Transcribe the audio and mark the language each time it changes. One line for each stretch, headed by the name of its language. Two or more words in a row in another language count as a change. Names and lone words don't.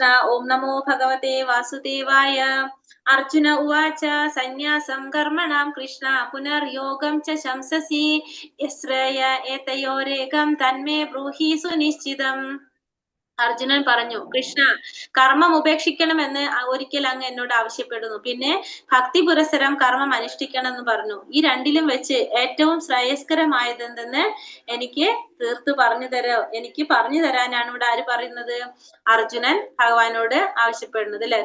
Sanskrit: ओम नमो भगवते वासुदेवाय. अर्जुन उवाच सन्यासं कर्मणां कृष्ण पुनर्योगं च शंससि यस्रय एतयोरेकं तन्मे ब्रूहि सुनिश्चितम्.
Malayalam: അർജുനൻ പറഞ്ഞു, കൃഷ്ണ, കർമ്മം ഉപേക്ഷിക്കണമെന്ന് ഒരിക്കൽ അങ്ങ് എന്നോട് ആവശ്യപ്പെടുന്നു. പിന്നെ ഭക്തി പുരസരം കർമ്മം അനുഷ്ഠിക്കണം എന്ന് പറഞ്ഞു. ഈ രണ്ടിലും വെച്ച് ഏറ്റവും ശ്രേയസ്കരമായതെന്തെന്ന് എനിക്ക് തീർത്തു പറഞ്ഞു തരോ? എനിക്ക് പറഞ്ഞു തരാനാണ് ഇവിടെ ആര് പറയുന്നത്? അർജുനൻ ഭഗവാനോട് ആവശ്യപ്പെടുന്നത് അല്ലെ?